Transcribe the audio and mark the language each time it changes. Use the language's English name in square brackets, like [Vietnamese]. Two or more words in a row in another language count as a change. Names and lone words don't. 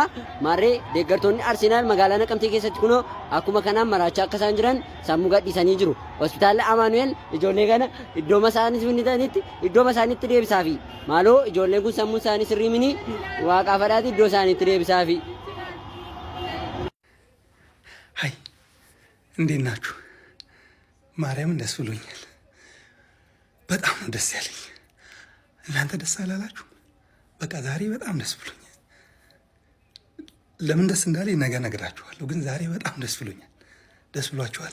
[Oromo] Maarree deeggartoonni Arsenaal magaalaa Naqamtee keessatti kunoo akkuma kanaan maraachaa akka isaan jiran sammuu gadhiisanii jiru. Hospitaala Amaanu'eel ijoollee kana iddooma isaaniitti deebisaafi. Maaloo ijoolleen kun sammuun isaanii sirrii mini waaqaa fadhaati iddoo isaaniitti deebisaafi. [Amharic] ሃይ እንዴት ናችሁ? ማርያምን ደስ ብሎኛል። በጣም ነው ደስ ያለኝ። እናንተ ደስ አላላችሁ? በቃ ዛሬ በጣም ደስ ብሎኛል። ለምን ደስ እንዳለኝ ነገ እነግራችኋለሁ፣ ግን ዛሬ በጣም ደስ ብሎኛል። ደስ ብሏችኋል?